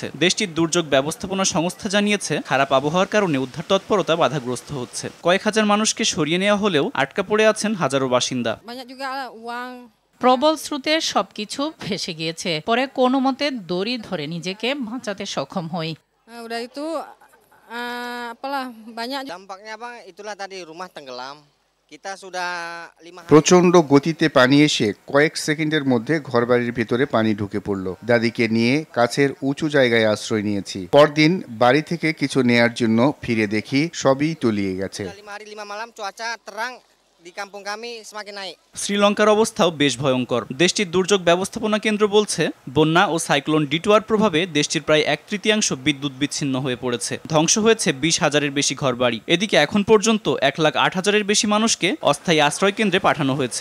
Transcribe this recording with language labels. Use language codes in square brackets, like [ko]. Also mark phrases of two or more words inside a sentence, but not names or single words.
[bn] দেশটির দুর্যোগ ব্যবস্থাপনা সংস্থা জানিয়েছে, খারাপ আবহাওয়ার কারণে উদ্ধার তৎপরতা বাধাগ্রস্ত হচ্ছে। কয়েক হাজার মানুষকে সরিয়ে নেওয়া হলেও আটকা পড়ে আছেন হাজারো বাসিন্দা। প্রবল স্রোতে সবকিছু ভেসে গিয়েছে। পরে কোনো মতে দড়ি ধরে নিজেকে বাঁচাতে সক্ষম হই। [id] Dampaknya Bang, itulah tadi rumah tenggelam. Kita sudah 5 hari. [bn] প্রচণ্ড গতিতে পানি এসে কয়েক সেকেন্ডের মধ্যে ঘরবাড়ির ভিতরে পানি ঢুকে পড়ল। দাদিকে নিয়ে কাছের উঁচু জায়গায় আশ্রয় নিয়েছি। পরদিন বাড়ি থেকে কিছু নেয়ার জন্য ফিরে দেখি সবই তলিয়ে গেছে। [id] 5 hari 5 malam cuaca terang di kampung kami semakin naik. [bn] শ্রীলঙ্কার অবস্থাও বেশ ভয়ঙ্কর। দেশটির দুর্যোগ ব্যবস্থাপনা কেন্দ্র বলছে, বন্যা ও সাইক্লোন ডিটুয়ার প্রভাবে দেশটির প্রায় 1/3 বিদ্যুৎ বিচ্ছিন্ন হয়ে পড়েছে। ধ্বংস হয়েছে 20,000-এর বেশি ঘরবাড়ি। এদিকে এখন পর্যন্ত 1,08,000-এর বেশি মানুষকে অস্থায়ী আশ্রয় কেন্দ্রে পাঠানো হয়েছে।